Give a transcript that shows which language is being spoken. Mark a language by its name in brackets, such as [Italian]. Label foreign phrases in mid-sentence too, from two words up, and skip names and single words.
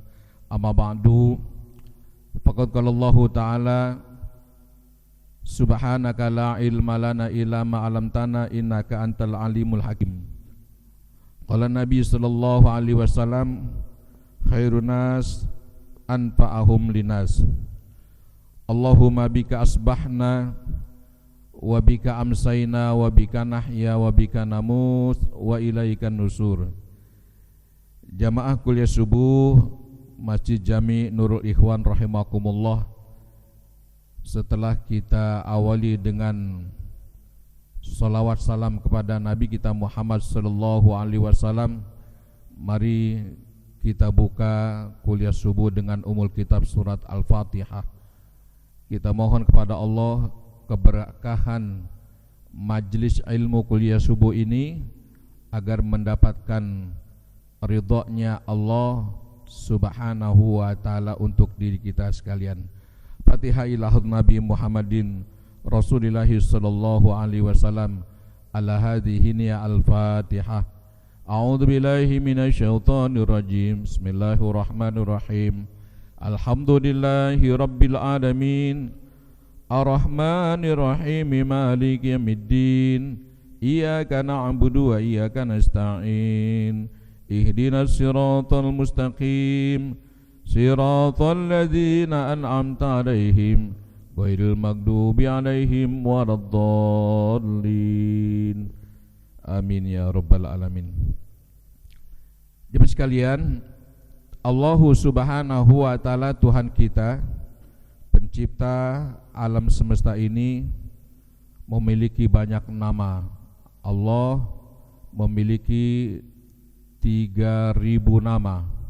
[Arabic] أما بعد، فقد قال الله تعالى سبحانك لا علم لنا إلا ما علمتنا إنك أنت العليم الحكيم. قال النبي صلى الله عليه وسلم خير الناس أنفعهم للناس. اللهم بك أصبحنا وبك أمسينا وبك نحيا وبك نموت وإليك النشور. [Indonesian] Jamaah kuliah subuh Masjid Jami Nurul Ikhwan rahimakumullah. Setelah kita awali dengan salawat salam kepada Nabi kita Muhammad [Arabic] صلى الله عليه وسلم, [Indonesian] mari kita buka kuliah subuh dengan [Arabic] أم الكتاب [Indonesian] surat Al-Fatihah. Kita mohon kepada Allah keberkahan majlis ilmu kuliah subuh ini agar mendapatkan ridha-Nya Allah [Arabic] سبحانه وتعالى [Indonesian] untuk diri kita sekalian. [Arabic] الفاتحة إلهت النبي محمد رسول الله صلى الله عليه وسلم على هذه الفاتحة. أعوذ بالله من الشيطان الرجيم. بسم الله الرحمن الرحيم. الحمد لله رب العالمين. الرحمن الرحيم. مالك يوم الدين. إياك نعبد وإياك نستعين. اهدنا الصراط المستقيم. صراط الذين أنعمت عليهم غير المغضوب عليهم ولا الضالين. آمين يا رب العالمين. [Indonesian] Jemaah sekalian, Allah [Arabic] سبحانه وتعالى [Indonesian] Tuhan kita, pencipta alam semesta ini, memiliki banyak nama. Allah memiliki 3.000 nama.